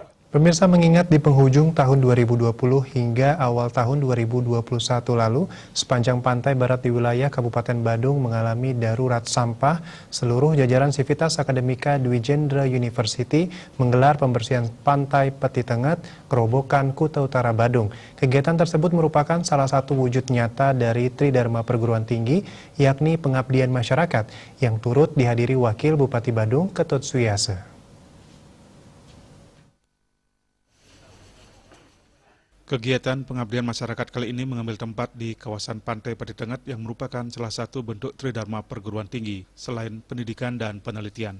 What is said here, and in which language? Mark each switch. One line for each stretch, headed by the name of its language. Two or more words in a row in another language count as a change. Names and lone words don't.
Indonesian: Pemirsa mengingat di penghujung tahun 2020 hingga awal tahun 2021 lalu, sepanjang pantai barat di wilayah Kabupaten Badung mengalami darurat sampah. Seluruh jajaran Sivitas Akademika Dwi Jendra University menggelar pembersihan pantai Peti Tengat, Kerobokan, Kuta Utara, Badung. Kegiatan tersebut merupakan salah satu wujud nyata dari Tridharma Perguruan Tinggi, yakni pengabdian masyarakat, yang turut dihadiri Wakil Bupati Badung, Ketut Suyase. Kegiatan pengabdian masyarakat kali ini mengambil tempat di kawasan Pantai Peti Tengat yang merupakan salah satu bentuk Tridharma Perguruan Tinggi, selain pendidikan dan penelitian.